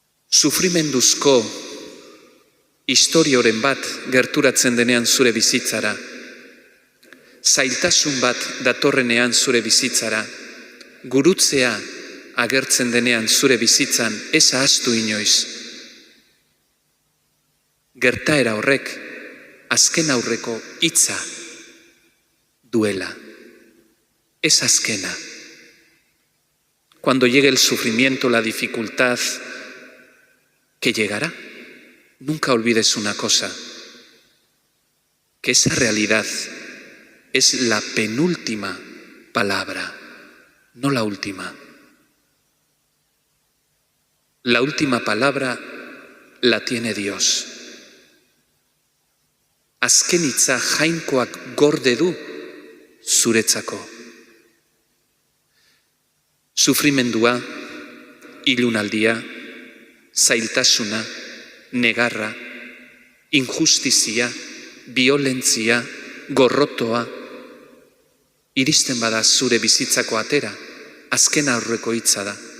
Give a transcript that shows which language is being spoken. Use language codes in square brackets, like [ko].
[eu] Sufrimenduzko historioren bat gerturatzen denean zure bizitzara, zailtasun bat datorrenean zure bizitzara, gurutzea agertzen denean zure bizitzan, ez ahaztu inoiz. Gertaera horrek azken aurreko hitza duela, es azkena. [es] Cuando llegue el sufrimiento, la dificultad que llegará, nunca olvides una cosa, que esa realidad es la penúltima palabra, no la última. La última palabra la tiene Dios. [eu] Azken hitza jainkoak gorde du zuretzako. Sufrimendua, ilunaldia, zailtasuna, negarra, injustizia, violentzia, gorrotoa, iristen bada zure bizitzako atera, azken aurreko hitza da.